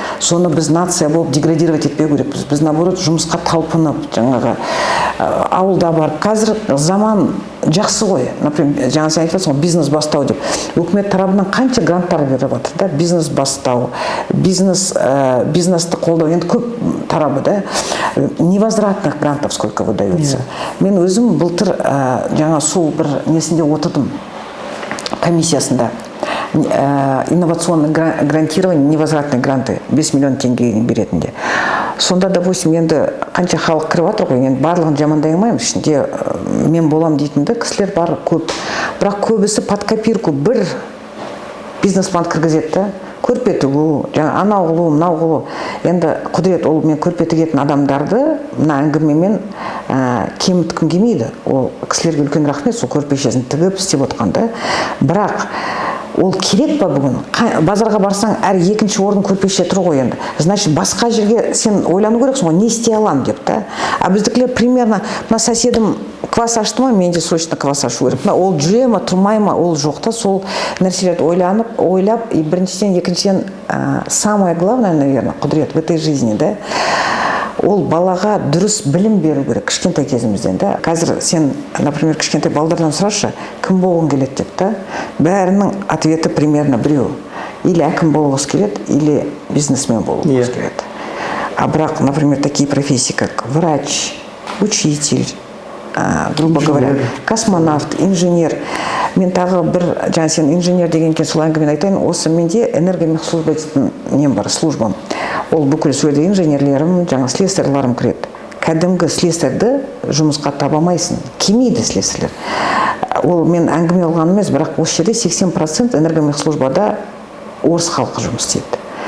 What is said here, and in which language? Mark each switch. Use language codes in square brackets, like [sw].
[kk] Соны біз нация болып [ru] деградировать [kk] етпеу керекпіз. Біз наоборот жұмысқа талпынып, жаңағы ауылда барып. Қазір заман жақсы ғой. Например, жаңа сен айтып отырсың, бизнес бастау деп. Үкімет тарапынан қанша гранттар беріп жатыр да, бизнес бастау, бизнесті қолдау, енді көп тарабы да. [ru] Невозвратных грантов сколько выдается. [kk] Мен өзім былтыр жаңа сол бір несінде отырдым, комиссиясында. [ru] Инновационный грантирование, невозвратные гранты [kk] 5 миллион теңге беретінде. Сонда, допустим, енді қанша халық кіріп жатыр ғой, енді барлығын жамандай алмаймын, ішінде мен болам дейтінді кісілер бар көп. Бірақ көбісі [ru] под копирку [kk] бір бизнес-план кіргізеді да. Көрпе тігу, жаңа анау қылу, мынау қылу. Енді құдірет, ол мен көрпе тігетін адамдарды мына әңгімемен кеміткім келмейді. Ол кісілерге үлкен рахмет, сол көрпешесін тігіп істеп отқанда. Бірақ ол керек па бүгін? Базарға барсаң, әр екінші орын көрпеше тұр ғой енді. Значит, басқа жерге сен ойлану керексің ғой, не істей алам деп та. А біздікілер примерно, мына соседім квас ашты ма, мен де срочно квас ашу керек. Ол жүре ма, тұрмай ма, ол жоқ та. Сол нәрселерді ойлап, и біріншіден, екіншіден, [ru] самое главное, наверное, [kk] құдірет [ru] в этой жизни, [kk] да, ол балаға дұрыс білім беру керек кішкентай кезімізден да. Қазір сен, например, кішкентай балдардан сұрашы, кім болғың келеді деп та. Бәрінің ответі [ru] примерно [kk] біреу. Или әкім болғысы келеді, или бизнесмен болғысы келеді. А бірақ, [ru] например, такие профессии, как врач, учитель, грубо говоря, космонавт, инженер. [kk] Мен тағы бір, жаңа сен инженер деген кен сол әңгімені айтайын, осы менде энергомехслужба дейтін нем бар, службам. Ол бүкіл сөйле инженерлерім, жаңа слесарьларым кіреді. Кәдімгі слесарьді жұмысқа табамайсың. Келмейді слесарьлер. Ол мен әңгіме алған емес, бірақ осы жерде 80% энергомехслужбада орыс халқы жұмыс істейді.